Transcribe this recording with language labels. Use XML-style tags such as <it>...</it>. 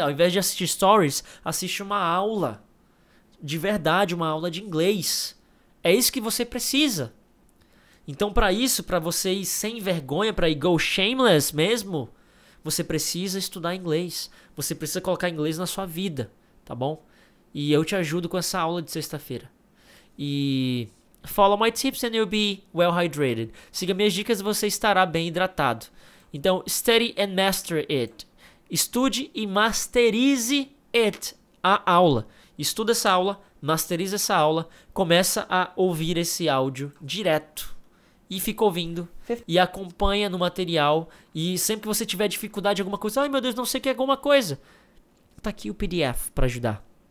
<pt>Ao invés de assistir stories, assiste uma aula. De verdade, uma aula de inglês. É isso que você precisa. Então, para isso, para você ir sem vergonha, para ir go shameless mesmo, você precisa estudar inglês. Você precisa colocar inglês na sua vida, tá bom? E eu te ajudo com essa aula de sexta-feira.</pt> <en>E follow my tips and you'll be well hydrated.</en> <pt>Siga minhas dicas e você estará bem hidratado.</pt> <en>Então, study and master it.</en> <pt>Estude e masterize it, a aula. Estuda essa aula, masteriza essa aula, começa a ouvir esse áudio direto. E fica ouvindo e acompanha no material. E sempre que você tiver dificuldade em alguma coisa, ai meu Deus, não sei o que é alguma coisa, tá aqui o PDF para ajudar.</pt>